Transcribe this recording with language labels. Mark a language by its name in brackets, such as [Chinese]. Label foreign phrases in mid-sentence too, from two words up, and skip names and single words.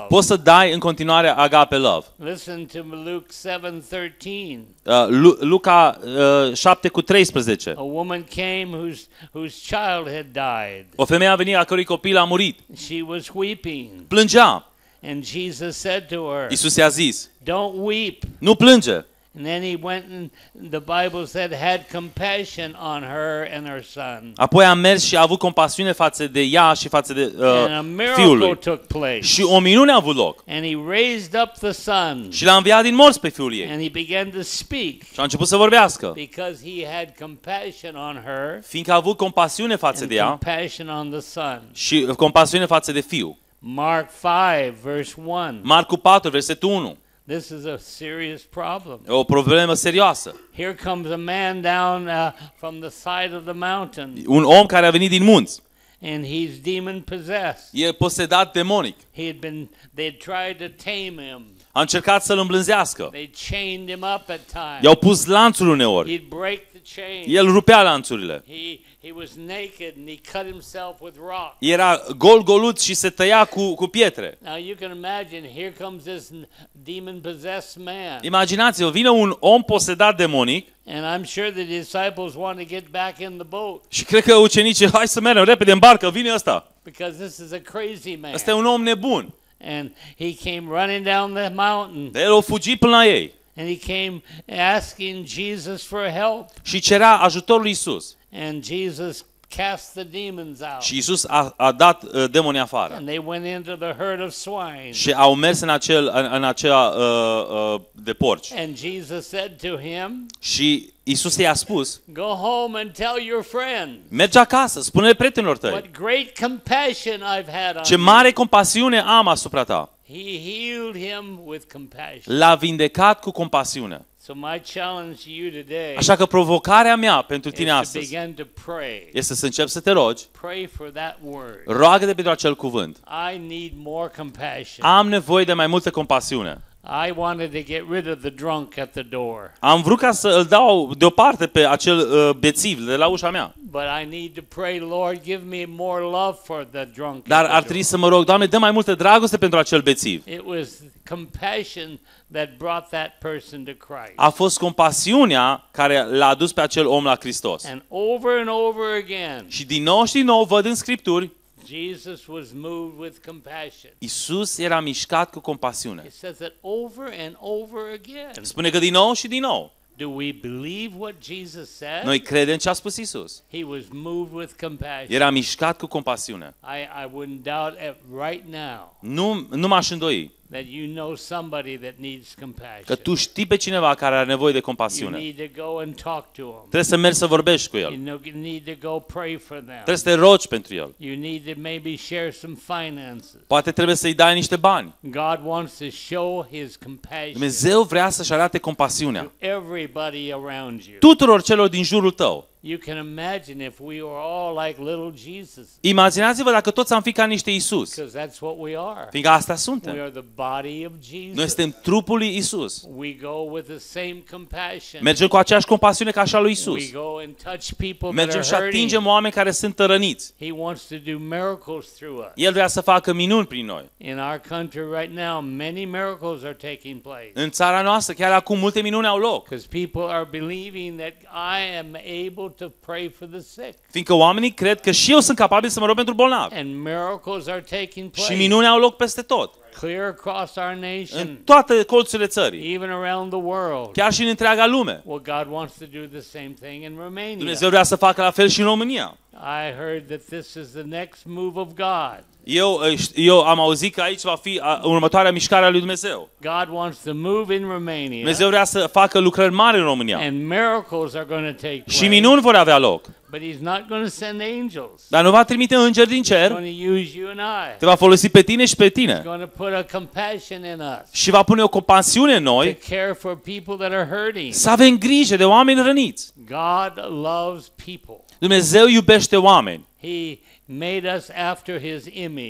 [Romanian] poți să dai în continuare [English] agape love. Listen to Luke 7:13. [Romanian] Luca 7:13. [English] A woman came whose child had died. [Romanian] O femeie a venit a cărui copil a murit. [English] She was weeping. [Romanian] Plângea. [English] And Jesus said to her, [Romanian] Iisus i-a zis: [English] "Don't weep." [Romanian] nu plânge. [English] And then he went and the Bible said had compassion on her and her son. [Romanian] Apoi a mers și a avut compasiune față de ea și față de [English] And a [Romanian] fiul [English] miracle [Romanian] lui. [English] took place. [Romanian] Și o minune a avut loc. [English] And he raised up the son. [Romanian] Și l-a înviat din morți pe fiul ei. [English] And he began to speak [Romanian] Și a început să vorbească. [English] because he had compassion on her [Romanian] Fiindcă a avut compasiune față [English] and [Romanian] de ea [English] compassion on the son. [Romanian] și compasiune față de fiu. [English] Mark 5 verse 1. [Romanian] Marcu 4, versetul 1. [English] This is a serious problem. [Romanian] E o problemă serioasă. [English] Here comes a man down from the side of the mountain, [Romanian] Un om care a venit din munți. [English] and he's demon possessed. [Romanian] E posedat demonic. [English] They'd tried to tame him. [Romanian] A încercat să-l îmblânzească. [English] They chained him up at times. [Romanian] I-au pus lanțuri uneori. [English] He'd break chains. [Romanian] El rupea lanțurile. [English] He was naked and he cut himself with rocks. [Romanian] Era gol-golut și se tăia cu pietre. [English] Now you can imagine, here comes this demon-possessed man. [Romanian] Imaginați-vă, vine un om posedat demonic [English] And I'm sure the disciples want to get back in the boat [Romanian] și cred că ucenicii, hai să mergem repede în barcă, vine ăsta. [English] because this is a crazy man. [Romanian] Ăsta e un om nebun. [English] And he came running down the mountain [Romanian] El a fugit până la ei [English] and he came asking Jesus for help. [Romanian] și cerea ajutorul lui Isus. [English] And Jesus cast the demons out. [Romanian] Și Isus a dat demonii afară. [English] And they went into the herd of swine. [Romanian] Și au mers în acea de porci. [English] And Jesus said to him, [Romanian] Și Isus i-a spus, [English] go home and tell your friends [Romanian] mergi acasă, spune-le prietenilor tăi, [English] what great compassion I've had on [Romanian] ce [English] you. [Romanian] mare compasiune am asupra ta. [English] He healed him with compassion. [Romanian] L-a vindecat cu compasiune. [English] So my challenge to you today [Romanian] Așa că provocarea mea pentru [English] is [Romanian] tine [English] to [Romanian] astăzi [English] begin to pray. [Romanian] este să începi să te rogi, [English] Pray for that word. [Romanian] roagă-te pentru acel cuvânt. [English] I need more compassion. [Romanian] Am nevoie de mai multă compasiune. [English] I wanted to get rid of the drunk at the door, [Romanian] Am vrut ca să îl dau deoparte pe acel bețiv de la ușa mea. [English] but I need to pray, Lord, give me more love for the drunk. [Romanian] Dar [English] at the [Romanian] ar [English] door. [Romanian] trebui să mă rog, Doamne, dă mai multă dragoste pentru acel bețiv. [English] It was compassion that brought that person to Christ. [Romanian] A fost compasiunea care l-a adus pe acel om la Hristos. [English] And over again, [Romanian] Și din nou văd în Scripturi, [English] Jesus was moved with compassion. [Romanian] Isus era mișcat cu compasiune. [English] It says that over and over again. [Romanian] Spune că din nou și din nou. [English] Do we believe what Jesus said? [Romanian] Noi credem ce a spus Isus. [English] He was moved with compassion. [Romanian] Era mișcat cu compasiune. [English] I wouldn't doubt it right now [Romanian] Nu m-aș îndoi [English] that you know somebody that needs compassion. [Romanian] că tu știi pe cineva care are nevoie de [English] You [Romanian] compasiune. [English] need to go and talk to them. [Romanian] Trebuie să mergi să vorbești cu el. [English] You need to go pray for them. [Romanian] Trebuie să te rogi pentru el. [English] You need to maybe share some finances. [Romanian] Poate trebuie să-i dai niște bani. [English] God wants to show His compassion [Romanian] Dumnezeu vrea să-și arate compasiunea [English] to everybody around you. [Romanian] tuturor celor din jurul tău. [English] You can imagine if we were all like little Jesus, [Romanian] Imaginați-vă dacă toți am fi ca niște Isus. [English] because that's what we are. [Romanian] Fiindcă asta [English] We [Romanian] suntem. [English] are the body of [Romanian] Noi [English] Jesus. [Romanian] suntem trupul lui Isus. [English] We go with the same compassion. [Romanian] Mergem cu aceeași compasiune ca așa lui [English] We [Romanian] Isus. [English] go and touch people that [Romanian] Mergem și [English] are hurting. [Romanian] atingem oameni care sunt răniți. [English] He wants to do miracles through us. [Romanian] El vrea să facă minuni prin noi. [English] In our country right now, many miracles are taking place. [Romanian] În țara noastră, chiar acum, multe minuni au loc. [English] Because people are believing that I am able to pray for the sick. [Romanian] Fiindcă oamenii cred că și eu sunt capabil să mă rog pentru bolnavi. [English] And miracles are taking [Romanian] Și [English] place [Romanian] minuni au loc peste tot. [English] clear across our [Romanian] În [English] nation, [Romanian] toate colțurile țării. [English] even around the world. [Romanian] Chiar și în întreaga lume. [English] Well, God wants to do the same thing in Romania. [Romanian] Dumnezeu vrea să facă la fel și în România. [English] I heard that this is the next move of God. [Romanian] Eu am auzit că aici va fi următoarea mișcare a lui Dumnezeu. [English] God wants to move in Romania. [Romanian] Dumnezeu vrea să facă lucrări mari în România. [English] And miracles are going to take [Romanian] Și [English] place. [Romanian] minuni vor avea loc. [English] But He's not going to send angels. [Romanian] Dar nu va trimite îngeri din [English] He's [Romanian] cer, [English] going to use you and I. [Romanian] te va folosi pe tine și pe [English] He's [Romanian] tine. [English] going to put a compassion in us [Romanian] Și va pune o compasiune în [English] to [Romanian] noi [English] care for people that are hurting. [Romanian] să avem grijă de oameni răniți. [English] God loves people. [Romanian] Dumnezeu iubește oameni. [English] He made us after His image.